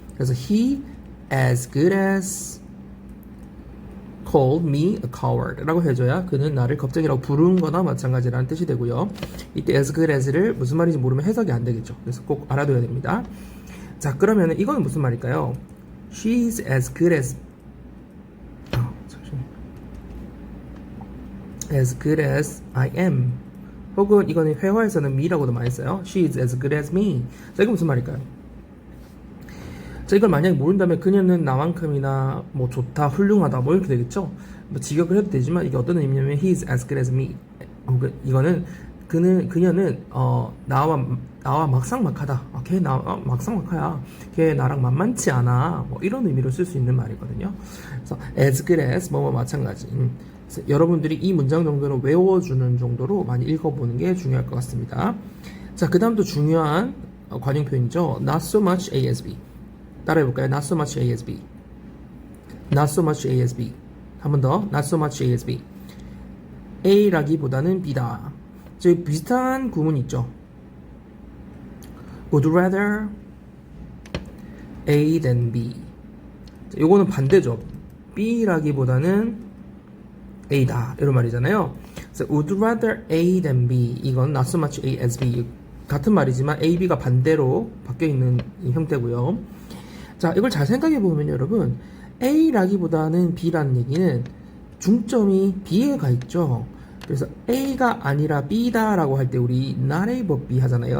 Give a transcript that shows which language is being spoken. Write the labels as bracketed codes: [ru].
[ko] 그래서 [en] he as good as called me a coward [ko] 라고 해줘야 그는 나를 겁쟁이라고 부른 거나 마찬가지라는 뜻이 되고요. 이때 as good as를 무슨 말인지 모르면 해석이 안 되겠죠. 그래서 꼭 알아둬야 됩니다. 자, 그러면 이거는 무슨 말일까요? [en] She is as good as as good as I am. [ko] 혹은 이거는 회화에서는 me라고도 많이 써요. [en] She is as good as me. [ko] 자, 이거 무슨 말일까요? 자, 이걸 만약에 모른다면 그녀는 나만큼이나 뭐 좋다, 훌륭하다 뭐 이렇게 되겠죠. 뭐 직역을 해도 되지만 이게 어떤 의미냐면 [en] he is as good as me. [ko] 혹은 이거는 그녀는 나와 막상막하다. 걔 막상막하야. 걔 나랑 만만치 않아. 뭐 이런 의미로 쓸 수 있는 말이거든요. 그래서 as good as 뭐뭐 마찬가지. 그래서 여러분들이 이 문장 정도는 외워주는 정도로 많이 읽어보는 게 중요할 것 같습니다. 자, 그 다음도 중요한 관용 표현이죠. [en] Not so much A as B. [ko] 따라해볼까요? [en] Not so much A as B. Not so much A as B. [ko] 한 번 더. [en] Not so much A as B. [ko] A라기보다는 B다. 즉 비슷한 구문 있죠. [en] Would rather A than B. [ko] 자, 요거는 반대죠. B라기보다는 A다 이런 말이잖아요. [en] 그래서 would rather A than B. 이건 not so much A as B. [ko] 같은 말이지만 A, B가 반대로 바뀌어 있는 형태고요. 자, 이걸 잘 생각해 보면 여러분 A라기보다는 B라는 얘기는 중점이 B에 가 있죠. 그래서 A가 아니라 B다라고 할 때 우리 [en] not A but B [ko] 하잖아요.